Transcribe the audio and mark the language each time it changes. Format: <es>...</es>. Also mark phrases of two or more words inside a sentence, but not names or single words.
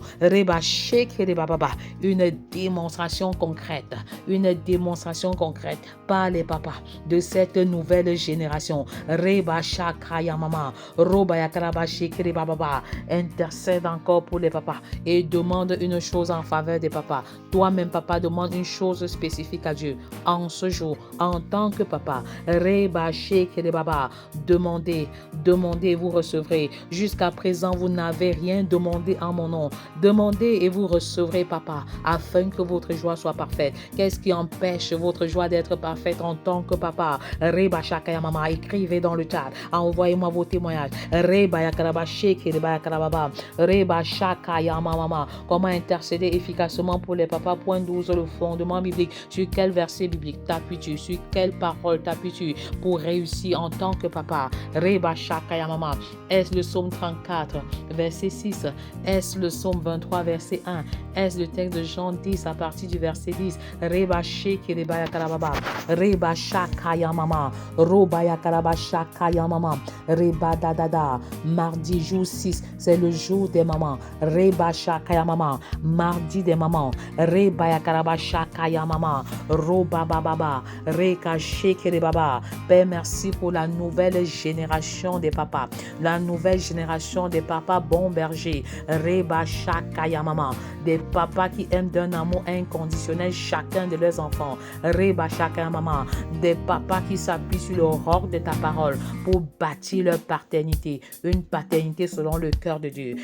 <fr>Reba Shekiribaba, une démonstration concrète par les papas de cette nouvelle génération. Reba Reba Shakaya Mama, Robaya Karabashi Kiribababa. Intercède encore pour les papas et demande une chose en faveur des papas. Toi-même, papa, demande une chose spécifique à Dieu en ce jour, en tant que papa. Reba Shekiribaba. Demandez, demandez et vous recevrez. Jusqu'à présent, vous n'avez rien demandé en mon nom. Demandez et vous recevrez, papa, afin que votre joie soit parfaite. Qu'est-ce qui empêche votre joie d'être parfaite en tant que papa? Reba Shakaya Mama, écrivez dans le chat. Envoyez-moi vos témoignages. Reba Yakaraba Sheke, Reba Yakarababa, Reba Shakaya Mama. Comment intercéder efficacement pour les papas? Point 12, le fondement biblique. Sur quel verset biblique t'appuies-tu? Sur quelle parole t'appuies-tu pour réussir en tant que papa? Reba Shakaya Mama. Est-ce le psaume 34, verset 6? Est-ce le psaume 23, verset 1? Est-ce le texte de Jean 10 à partir du verset 10? Reba Sheke, Reba Yakarababa, Reba Shakaya Mama, Roba Yakaraba Shakaya Mama, Reba Dadada. Mardi, jour 6, c'est le jour des mamans. Reba Shakaya Mama, mardi des mamans. Reba Yakaraba Shakaya Mama, Roba Baba, Reka Sheke Baba. Père, merci pour la nouvelle génération des papas, la nouvelle génération des papas bons bergers. Reba Shakaya Mama, des papas qui aiment d'un amour inconditionnel chacun de leurs enfants. Reba Shakaya Mama, des papas qui s'appuient sur l'aurore de ta parole pour bâtir leur paternité, une paternité selon le cœur de Dieu.</fr>